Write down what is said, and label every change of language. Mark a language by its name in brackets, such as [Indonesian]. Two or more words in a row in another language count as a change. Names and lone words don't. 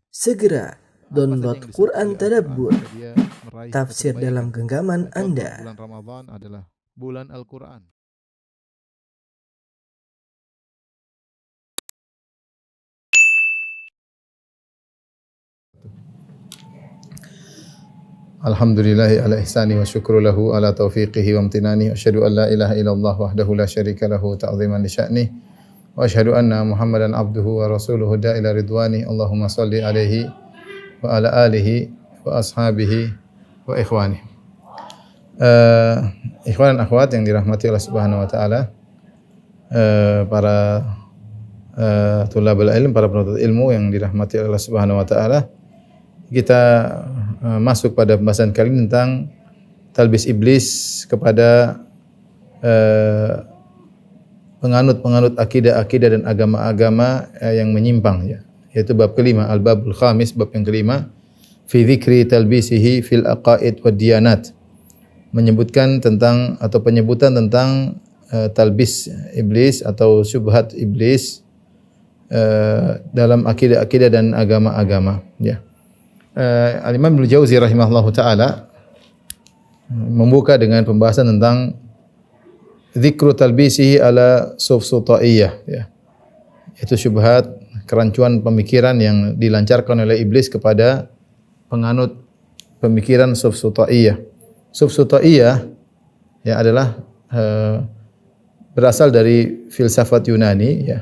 [Indonesian] Segera download Quran Tadabbur, agar dia meraih tafsir kebaikan. dalam genggaman Contoh, Anda. bulan Ramadan adalah bulan Al-Quran. [Arabic] الحمد لله على إحسانه والشكر له على توفيقه وامتنانه. أشهد أن لا إله إلا الله وحده لا شريك له تعظيما لشأنه. وأشهد أن محمدا عبده ورسوله الداعي إلى رضوانه. اللهم صل عليه وعلى آله وأصحابه وإخوانه. [Indonesian] Ikhwan dan akhwat yang dirahmati [Arabic] الله سبحانه وتعالى, [Indonesian] para [Arabic] طلاب العلم, [Indonesian] para penuntut ilmu yang dirahmati [Arabic] الله سبحانه وتعالى. [Indonesian] Kita masuk pada pembahasan kali ini tentang talbis iblis kepada penganut-penganut akidah-akidah dan agama-agama yang menyimpang, ya. Yaitu bab kelima, [Arabic] الباب الخامس, [Indonesian] bab yang kelima, [Arabic] في ذكر تلبيسه في العقائد والديانات. [Indonesian] Menyebutkan tentang atau penyebutan tentang talbis iblis atau syubhat iblis dalam akidah-akidah dan agama-agama, ya. Al-Imam Ibnu Jauzi [Arabic] رحمه الله تعالى [Indonesian] membuka dengan pembahasan tentang [Arabic] ذكر تلبيسه على السوفسطائية, [Indonesian] ya. Itu syubhat, kerancuan pemikiran yang dilancarkan oleh iblis kepada penganut pemikiran sufsutaiyah. Sufsutaiyah, ya, adalah berasal dari filsafat Yunani, ya.